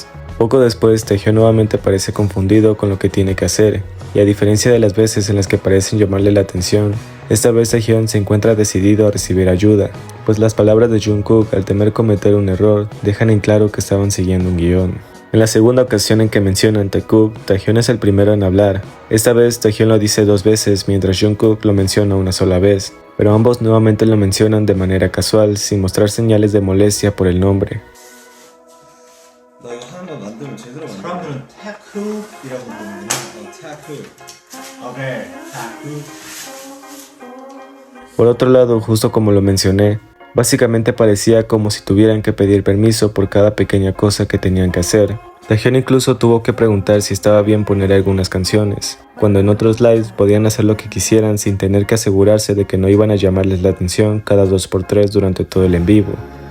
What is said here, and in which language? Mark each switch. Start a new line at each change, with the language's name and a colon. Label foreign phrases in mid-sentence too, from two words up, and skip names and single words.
Spanish: Poco después, Taehyun nuevamente parece confundido con lo que tiene que hacer, y a diferencia de las veces en las que parecen llamarle la atención, esta vez Taehyun se encuentra decidido a recibir ayuda, pues las palabras de Jungkook al temer cometer un error dejan en claro que estaban siguiendo un guión. En la segunda ocasión en que mencionan Taekook, Taehyun es el primero en hablar. Esta vez Taehyun lo dice 2 veces mientras Jungkook lo menciona una sola vez, pero ambos nuevamente lo mencionan de manera casual sin mostrar señales de molestia por el nombre.
Korean: 너 이거 하나만 만들면 제대로 만들어. 사람들은 태크이라고 부르는구나. Taekook. 오케이. 태크.
Spanish: Por otro lado, justo como lo mencioné, básicamente parecía como si tuvieran que pedir permiso por cada pequeña cosa que tenían que hacer. Taehyun incluso tuvo que preguntar si estaba bien poner algunas canciones, cuando en otros lives podían hacer lo que quisieran sin tener que asegurarse de que no iban a llamarles la atención cada 2x3 durante todo el en vivo.